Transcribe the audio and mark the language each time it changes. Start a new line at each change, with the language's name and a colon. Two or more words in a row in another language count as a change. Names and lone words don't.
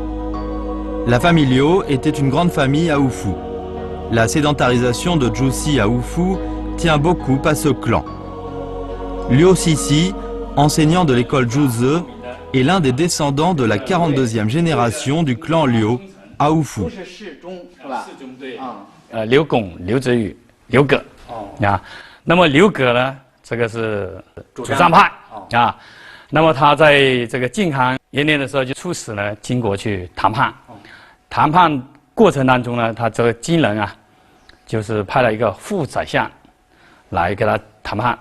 French: La famille Liu était une grande famille à Wufu. La sédentarisation de Zhuxi à Wufu tient beaucoup à ce clan. Liu Sisi, enseignant de l'école Zhuzi, est l'un des descendants de la 42e génération du clan Liu à Wufu.
Chinese: 刘拱、刘子宇、刘葛啊。那么刘葛呢，这个是主张派啊。那么他在这个靖康元年的时候就出使了金国去谈判。谈判过程当中呢，他这个金人啊，就是派了一个副宰相来跟他谈判。